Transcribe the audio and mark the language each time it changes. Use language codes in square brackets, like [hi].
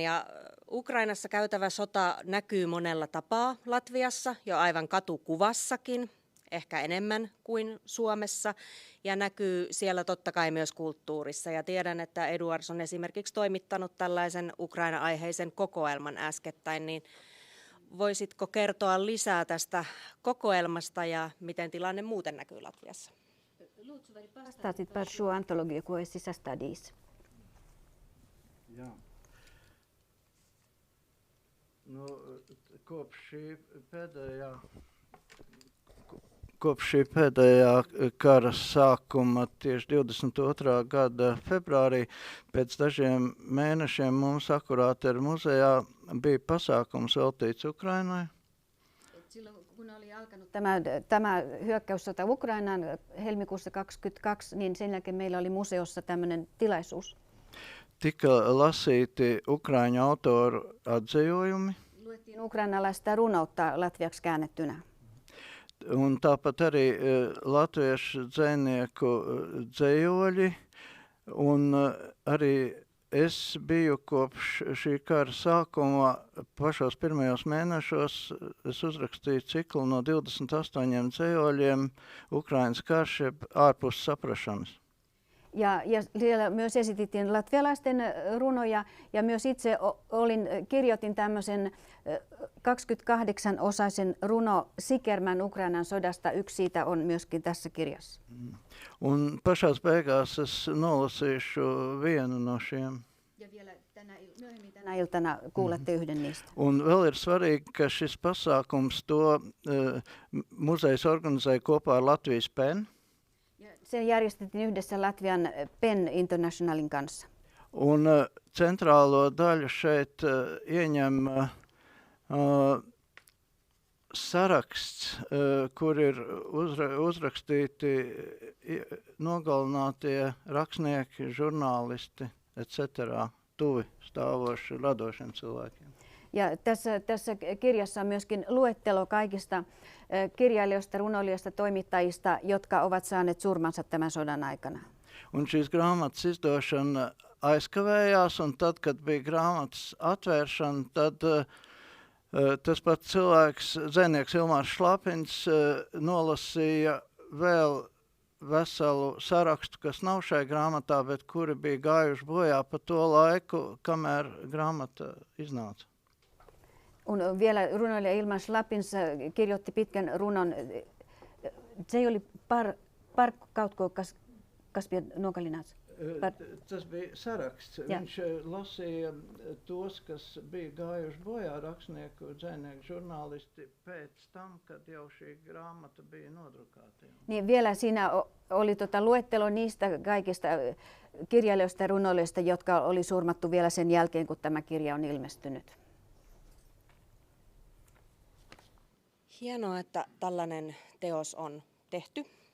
[fi] Ja Ukrainassa käytävä sota näkyy monella tapaa Latviassa, jo aivan katukuvassakin, ehkä enemmän kuin Suomessa, ja näkyy siellä totta kai myös kulttuurissa. Ja tiedän, että Eduards on esimerkiksi toimittanut tällaisen Ukraina-aiheisen kokoelman äskettäin, niin voisitko kertoa lisää tästä kokoelmasta ja miten tilanne muuten näkyy Latviassa? [lv] Pastāstīt par šo antologiju, ko esi sastādījis. Jā. No, kopš šī pēdējā kopš šī pēdējā kara sākuma tieši 22. gada februārī, pēc dažiem mēnešiem mums akurāti muzejā bija pasākums veltīts Ukrainai. [fi] Silloin kun oli alkanut tämä hyökkäyssota Ukrainaan helmikuussa 2022, niin sen jälkeen meillä oli museossa tämmöinen tilaisuus. [lv] Tika lasīti ukraiņu autoru atzējojumi. [fi] Luettiin ukrainalaista runoutta latviaksi käännettynä. [lv] Un tāpat arī latviešu dzejnieku dzējoļi. Un arī es biju kopš šī kara sākuma pašos pirmajos mēnešos. Es uzrakstīju ciklu no 28 dzējoļiem Ukrainas karš jeb ārpus saprašanas. [fi] Ja siellä myös esitittiin latvialaisten runoja ja myös itse kirjoitin tämmöisen 28-osaisen runo Sikermän Ukrainan sodasta. Yksi siitä on myöskin tässä kirjassa. [lv] Un pašās beigās es nolasīšu vienu no šiem. [fi] Ja vielä myöhemmin tänä iltana kuulette yhden niistä. [lv] Un vēl ir svarīgi, ka šis pasākums to muzejs organizēja kopā ar Latvijas PEN. [fi] Se järjestettiin yhdessä Latvian PEN Internationalin kanssa. [lv] Un centrālo daļu šeit ieņem saraksts, kur ir uzrakstīti nogalinātie rakstnieki, žurnālisti, etc. tuvi stāvoši radošiem cilvēkiem. [fi] Ja tässä kirjassa on myöskin luettelo kaikista kirjailijoista, runoilijoista, toimittajista, jotka ovat saaneet surmansa tämän sodan aikana. [lv] Un šīs grāmatas izdošana aizkavējās, un tad, kad bija grāmatas atvēršana, tad tas pats cilvēks, dzejnieks Ilmārs Šlapins, nolasīja vēl veselu sarakstu, kas nav šai grāmatā, bet kuri bija gājuši bojā pa to laiku, kamēr grāmata iznāca. [fi] Vielä runoilija Ilmārs Šlapins kirjoitti pitkän runon. Se oli Parkkautko Kaspia Nogalināts. [lv] Tas bija saraksts. Jā. Viņš lasīja tos, kas bija gājuši bojā, rakstnieku, dzejnieku, žurnālisti pēc tam, kad jau šī grāmata bija nodrukāta. [fi] Niin vielä siinä oli luettelo niistä kaikista kirjailijoista ja runoilijoista, jotka oli surmattu vielä sen jälkeen, kun tämä kirja on ilmestynyt. Hienoa, että tällainen teos on tehty.